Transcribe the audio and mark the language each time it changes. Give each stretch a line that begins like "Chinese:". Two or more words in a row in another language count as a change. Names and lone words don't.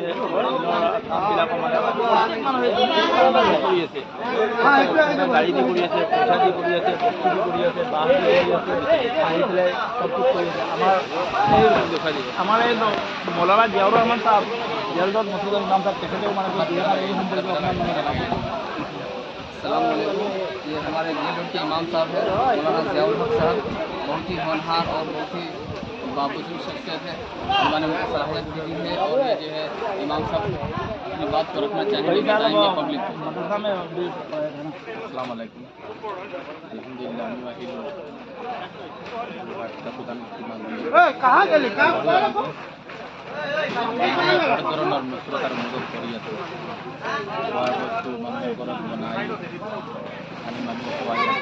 Assamese: কামবিলাকো মানে কৰি আছে, গাড়ী দি কৰি আছে, পইচা দি কৰি আছে, বস্তু দি কৰি আছে, বাঁহ দি কৰি আছে, আহি পেলাই চব কিছু কৰি আছে। আমাৰ এই মৌলানা জিয়াউৰ ৰহমান চাহাব, জিয়াউৰ মছজিদৰ ইমাম চাহাব, তেখেতেও মানে এই সম্পৰ্কে অকণমান মানে জনাব।
Hindi: अस्सलामुअलैकुम। ये हमारे जेल रोड के इमाम साहब हैं, मौलाना ज़ियाउल हक साहब। बहुत ही होनहार और बहुत ही बाबुजुर्ग शख्सियत है। अल्लाह ने उनको सलाहियत दी है और ये जो है इमाम साहब अपनी बात को रखना चाहेंगे, बताएंगे पब्लिक को।
Arabic: السلام عليكم الحمد لله
Assamese: ধৰণৰ মিত্ৰতাৰ মদত কৰি আছে। খোৱাৰ বস্তু মানুহে ঘৰত বনাই আনি মানুহে খুৱাই আছে।